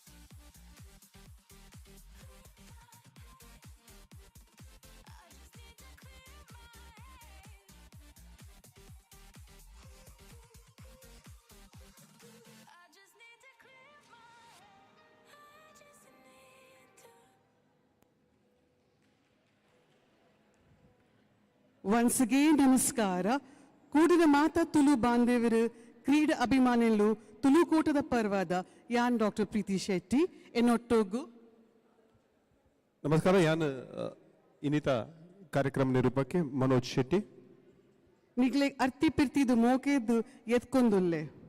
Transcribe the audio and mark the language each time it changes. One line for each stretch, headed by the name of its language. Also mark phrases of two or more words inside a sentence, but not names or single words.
English: I just need to clear my head. I just need to clear my head. I just need to. Once again,
Tulu: ನಮಸ್ಕಾರ. ಕೂಡಿದ ಮಾತಾ ತುಳು ಬಾಂಧವರು, ಕ್ರೀಡಾ ಅಭಿಮಾನಿಗಳು, ತುಳುಕೂಟದ ಪರವಾದ ಯಾನ್ ಡಾಕ್ಟರ್ ಪ್ರೀತಿ ಶೆಟ್ಟಿ ಎನ್ನೊಟ್ಟೋಗು ನಮಸ್ಕಾರ. ಯಾನ್ ಇನ್ನಿತ ಕಾರ್ಯಕ್ರಮ ನಿರೂಪಕ್ಕೆ ಮನೋಜ್ ಶೆಟ್ಟಿ. ನಿಗ್ಲೆ ಅರ್ತಿ ಪಿರ್ತಿದು ಮೋಕೆದ್ದು ಎತ್ಕೊಂದುಲ್ಲೆ